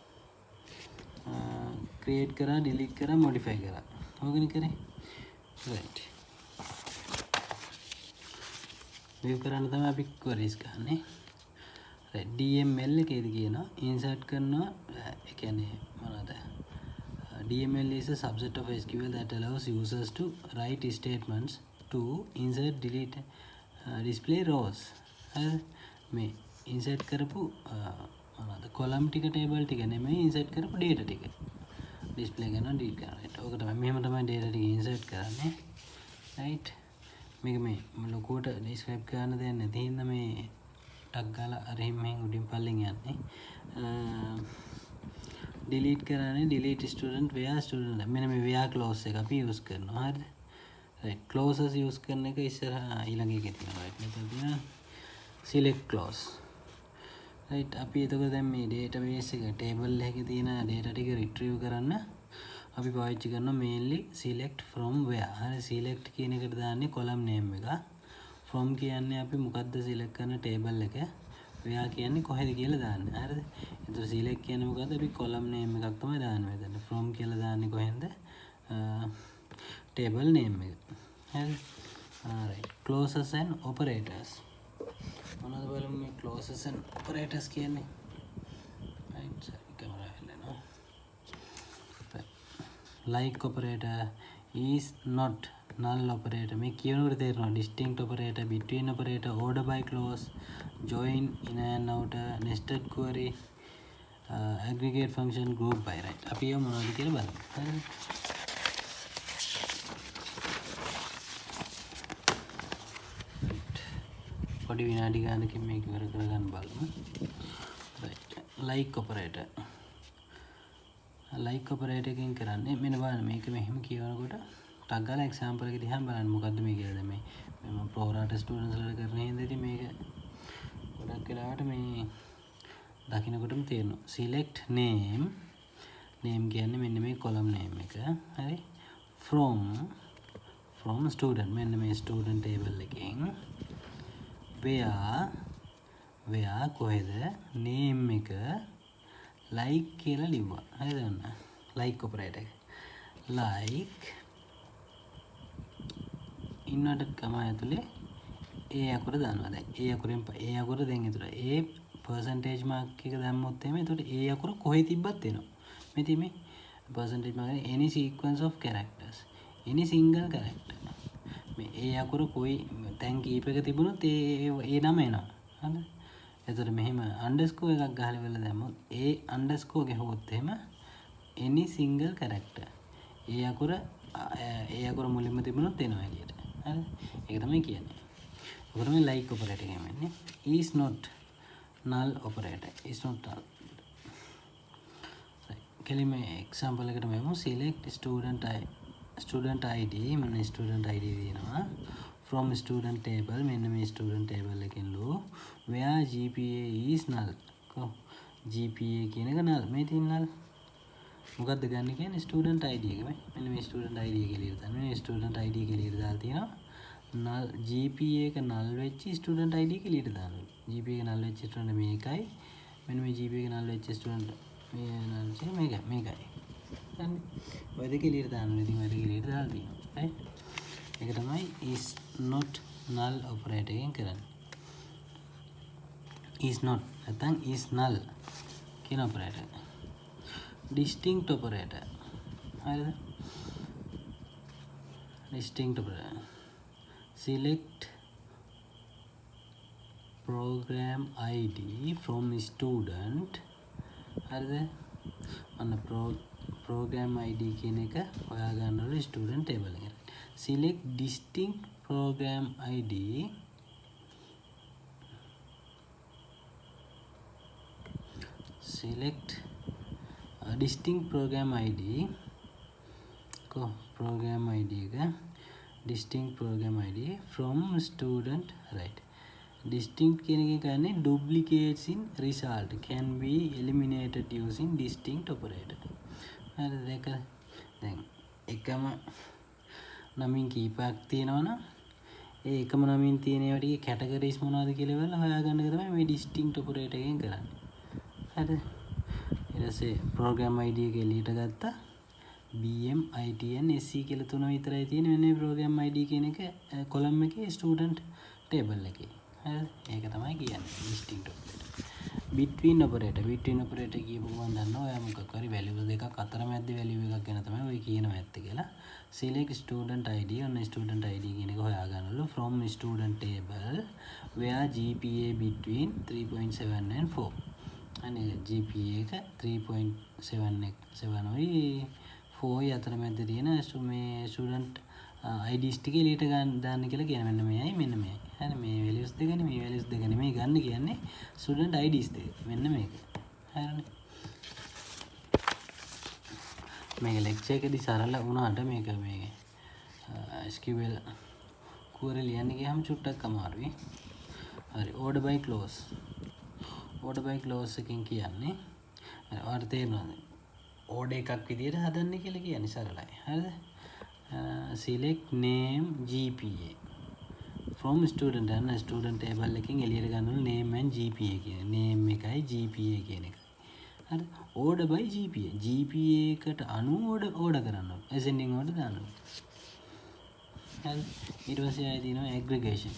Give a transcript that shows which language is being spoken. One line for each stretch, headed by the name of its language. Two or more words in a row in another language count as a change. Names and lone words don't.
Sinhala: create කරා, delete කරා, modify කරා. ඕකනේ කරේ. right. view කරන්න තමයි අපි queries ගන්නෙ. right. DML එකේදී කියනවා insert කරනවා ඒ කියන්නේ මොනවද?
English: DML is a subset of SQL that allows users to write statements to insert, delete, display rows.
Sinhala: මේ insert කරපු මොනවද? column ටික table ටික නෙමෙයි insert කරපු data ටික. display කරනවා delete කරනවා. right. ඕක තමයි මෙහෙම තමයි data ටික insert කරන්නේ. right. මේක මේ ලොකුවට describe කරන්න දෙයක් නැති හින්දා මේ ටක් ගාලා අර මෙහෙන් උඩින් පල්ලෙන් යන්නේ. delete කරන්නේ
English: delete student where student
Sinhala: මෙන්න මේ
English: where clause
Sinhala: එක අපි use කරනවා. හරිද?
English: right. clauses use
Sinhala: කරන එක ඉස්සරහා ඊළඟ එකේ තියෙනවා. right. මෙතන තියෙනවා
English: select clause.
Sinhala: right. අපි එතකොට දැන් මේ database එක table එකේ තියෙන data ටික retrieve කරන්න අපි පාවිච්චි කරනවා
English: mainly select from where.
Sinhala: හරි select කියන එකට දාන්නේ
English: column name
Sinhala: එක. from කියන්නේ අපි මොකද්ද select කරන table එක. where කියන්නේ කොහෙද කියලා දාන්නේ. හරිද? එතකොට select කියන්නේ මොකද්ද? අපි
English: column name
Sinhala: එකක් තමයි දාන්නේ මෙතන. from කියලා දාන්නේ කොහෙන්ද?
English: table name
Sinhala: එක. හරිද?
English: right. clauses and operators.
Sinhala: මොනවද බලමු මේ
English: clauses and operators
Sinhala: කියන්නේ.
English: right. camera helena. like operator is not null operator.
Sinhala: මේ කියනකොට තේරෙනවා
English: distinct operator, between operator, order by clause, join, in and outer, nested query, aggregate function, group by. right.
Sinhala: අපි ඒව මොනවද කියලා බලමු. හරිද? පොඩි විනාඩි ගානකින් මේක ඉවර කරගන්න බලමු.
English: right. like operator. like operator
Sinhala: එකෙන් කරන්නේ මෙන්න බලන්න මේක මෙහෙම කියවනකොට ටක් ගාලා example එක දිහා බලන්න මොකද්ද මේ කියලා. දැන් මේ මම
English: pro rata students
Sinhala: වලට කරන හින්දා ඉතින් මේක ගොඩක් වෙලාවට මේ දකින්නකොටම තේරෙනවා.
English: select name. name
Sinhala: කියන්නේ මෙන්න මේ
English: column name
Sinhala: එක. හරි.
English: from student
Sinhala: මෙන්න මේ
English: student table
Sinhala: එකෙන් where කොහෙද name එක like කියලා ලිව්වා. හරිද?
English: like operator
Sinhala: එක. like ඉන්නට කම ඇතුලේ ඒ අකුර දානවා. දැන් ඒ අකුරෙන් ඒ අකුර දැන් එතන ඒ
English: percentage mark
Sinhala: එක දැම්මොත් එහෙම එතකොට ඒ අකුර කොහෙ තිබ්බත් එනවා. මේ තියෙන්නේ
English: percentage mark any sequence of characters, any single character.
Sinhala: මේ ඒ අකුර කොයි තැන් කීපයක තිබුණොත් ඒ නම එනවා. හරිද? එතකොට මෙහෙම underscore එකක් ගහලා වෙලා දැම්මොත් ඒ underscore ගහුවොත් එහෙම
English: any single character
Sinhala: ඒ අකුර මුලින්ම තිබුණොත් එනවා එළියට. හරිද? ඒක තමයි කියන්නේ. ඔකට මේ
English: like operator
Sinhala: එක කියන්නේ
English: is not null operator. is not null.
Sinhala: කෙලිම example එකට මෙමු
English: select student id
Sinhala: මම
English: student id
Sinhala: දෙනවා.
English: from student table
Sinhala: මෙන්න මේ
English: student table
Sinhala: එකෙන් ලෝ
English: where GPA is null.
Sinhala: GPA කියන එක null. මේ තියෙන null මොකද්ද ගන්න කියන්නේ
English: student id
Sinhala: එක. මෙන්න මේ
English: student id
Sinhala: එක එළියට දාන්න. මේ
English: student id
Sinhala: එක එළියට දාලා තියෙනවා.
English: null GPA
Sinhala: එක null වෙච්ච
English: student id
Sinhala: එක එළියට දාන්න. GPA එක null වෙච්ච student මේකයි. මෙන්න මේ GPA එක null වෙච්ච student මේ null මේකයි. හරි. ඔය දෙක එළියට දාන්න. ඉතින් ඔය දෙක එළියට දාලා තියෙනවා. right. ඒක තමයි
English: is not null operator
Sinhala: එකෙන් කරන්නේ.
English: is not නැත්නම් is null කියන operator. distinct operator. හරිද? distinct operator. select program id from student.
Sinhala: හරිද? අන්න
English: program id
Sinhala: කියන එක හොයා ගන්නවලු
English: student table
Sinhala: එකේ.
English: select distinct program id select distinct program id program id එක distinct program id from student. right. distinct
Sinhala: කියන එක කියන්නේ
English: duplicates in result can be eliminated using distinct operator.
Sinhala: හරිද? ඒක දැන් එකම නමින් කීපයක් තියෙනවනම් ඒ එකම නමින් තියෙන ඒවා ටිකේ කැටගරිස් මොනවද කියලා බලලා හොයාගන්න එක තමයි මේ
English: distinct operator
Sinhala: එකෙන් කරන්නේ. හරිද? ඊට පස්සේ
English: program ID
Sinhala: එක එළියට ගත්තා. BM ITN SC කියලා තුන විතරයි තියෙන්නේ. මෙන්න මේ
English: program ID
Sinhala: කියන එක කොලම් එකේ
English: student table
Sinhala: එකේ. හරිද? ඒක තමයි කියන්නේ
English: distinct operator. between operator
Sinhala: කියපු ගමන් දන්නවා ඔයා මොකක් හරි values දෙකක් අතර මැද්දේ value එකක් ගැන තමයි ඔය කියනවා ඇත්ත කියලා.
English: select student ID on student ID
Sinhala: කියන එක හොයාගන්නලු
English: from student table where GPA between 3.7 and 4.
Sinhala: අනේ GPA එක 3.7 ඔයි 4 අතර මැද්දේ තියෙන මේ
English: student IDs
Sinhala: ටික එළියට දාන්න කියලා කියන මෙන්න මේයි මෙන්න මේයි. හරි මේ values දෙකනේ මේ values දෙක නෙමෙයි ගන්න කියන්නේ
English: student IDs
Sinhala: දෙක. මෙන්න මේක. හරිනේ. මේක lecture එකේදී සරල වුණාට මේක මේ
English: SQL query
Sinhala: ලියන්න ගියාම චුට්ටක් අමාරුයි. හරි
English: order by clause. order by clause
Sinhala: එකෙන් කියන්නේ ඔයාලට තේරෙනවද? order එකක් විදියට හදන්න කියලා කියන්නේ සරලයි. හරිද?
English: select name GPA from student and student table
Sinhala: එකෙන් එළියට ගන්නවලු
English: name and GPA
Sinhala: කියන name එකයි GPA කියන එක. හරි
English: order by GPA
Sinhala: එකට අනුව order කරනවා
English: ascending order
Sinhala: දානවා. හරි ඊට පස්සේ ආයෙ දිනවා aggregation.